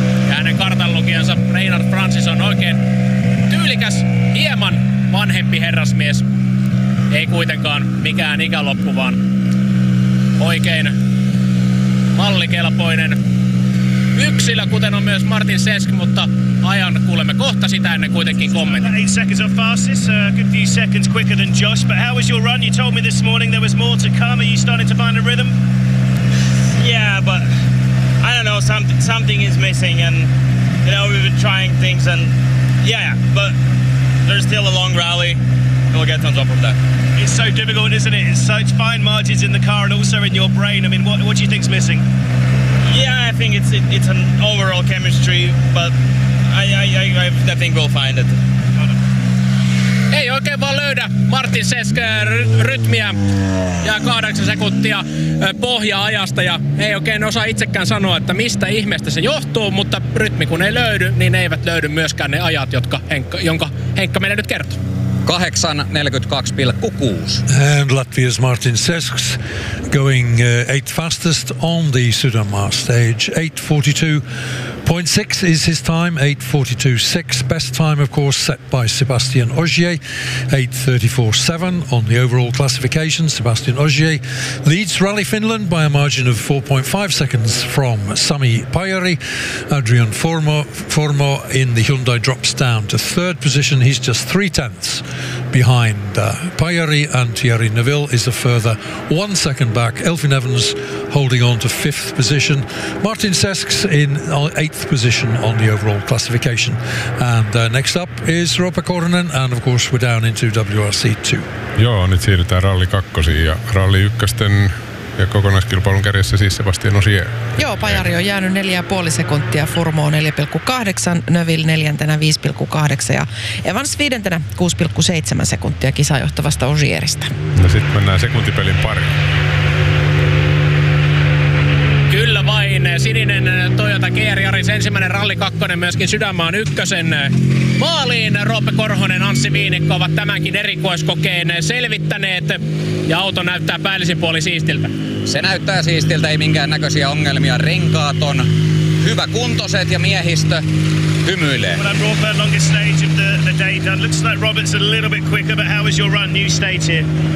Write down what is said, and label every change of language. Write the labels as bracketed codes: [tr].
[fi] Hänen kartanlukijansa Reinhard Francis on oikein tyylikäs, hieman vanhempi herrasmies. Ei kuitenkaan mikään ikäloppu, vaan oikein mallikelpoinen yksilö, kuten on myös Martin Sesk, mutta ajan kuulemme kohta sitä ennen kuitenkin kommentti. [en] 8 seconds of fastest, a good few seconds quicker than Josh, but how was your run? You told me this morning there was more to come. Are you starting to find a rhythm? Yeah, but I don't know, something is missing, and you know, we've been trying things, and yeah, but there's still a long rally, and we'll get on top of that. It's so difficult, isn't it? It's such fine margins in the car and also in your brain. I mean, what do you think's missing? Yeah, I think it's an overall chemistry, but I think we'll find it. [fi] Ei oikein vaan löydä Martin Sesk rytmiä ja 8 sekuntia pohja-ajasta ja ei oikein osaa itsekään sanoa, että mistä ihmeestä se johtuu, mutta rytmi kun ei löydy, niin eivät löydy myöskään ne ajat, jonka Henkka meille nyt kertoo. 8.42.6. [en] And Latvia's Martin Sesk going 8th fastest on the Sudamar stage. 8.42.6 is his time. 8.42.6. Best time, of course, set by Sebastian Ogier. 8.34.7 on the overall classification. Sebastian Ogier leads Rally Finland by a margin of 4.5 seconds from Sami Pajari. Adrian Formo in the Hyundai drops down to third position. He's just 3/10. Behind Pajari and Thierry Neuville is a further 1 second back. Elfyn Evans holding on to fifth position. Martin Sesk in eighth position on the overall classification. And next up is Roope Korhonen, and of course we're down into WRC 2. [fi] Joo, nyt siirrytään ralli kakkosiin ja ralli ykkösten ja kokonaiskilpailun kärjessä siis Sebastian Ogier. Joo, Pajari on jäänyt 4.5 sekuntia, Furmo on 4.8, Neuville neljäntenä 5.8 ja Evans viidentenä 6.7 sekuntia kisajohtavasta Ogieristä. No sitten mennään sekuntipelin pari. Kyllä vain, sininen Toyota GR-Jaris ensimmäinen ralli kakkonen myöskin Sydänmaan ykkösen maaliin. Roope Korhonen, Anssi Viinikko ovat tämänkin erikoiskokeen selvittäneet ja auto näyttää päällisin puoli siistiltä. Se näyttää siistiltä, ei minkäännäköisiä ongelmia. Renkaat on hyvä kuntoiset ja miehistö hymyilee. [en] Well, I brought the longest stage of the day done. Looks like Robert's a little bit quicker, but how was your run, new stage here?